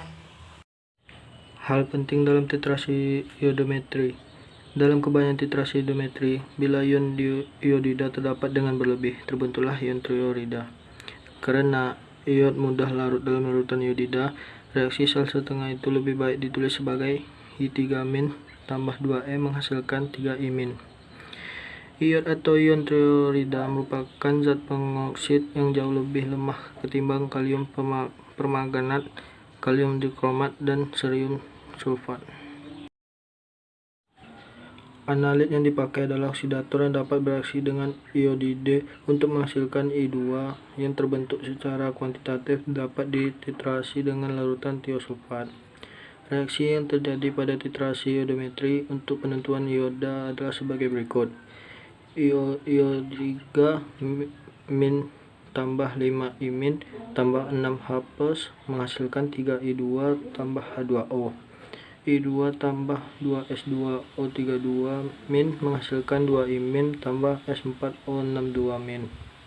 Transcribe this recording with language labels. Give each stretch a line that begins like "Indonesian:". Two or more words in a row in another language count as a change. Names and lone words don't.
Indonesian: Hal penting dalam titrasi iodometri. Dalam kebanyakan titrasi iodometri, bila ion iodida terdapat dengan berlebih, terbentuklah ion triiodida. Karena ion mudah larut dalam larutan iodida, reaksi sel setengah itu lebih baik ditulis sebagai I3- tambah 2E menghasilkan 3-imin. Iod atau ion triiodida merupakan zat pengoksid yang jauh lebih lemah ketimbang kalium permanganat, kalium dikromat, dan serium sulfat. Analit yang dipakai adalah oksidator yang dapat bereaksi dengan iodide untuk menghasilkan I2 yang terbentuk secara kuantitatif dapat dititrasi dengan larutan tiosulfat. Reaksi yang terjadi pada titrasi iodometri untuk penentuan ioda adalah sebagai berikut. IO3 min tambah 5 I- tambah 6 H+ menghasilkan 3 I2 tambah H2O. I2 tambah 2 S2O32 min menghasilkan 2 I- tambah S4O62 min.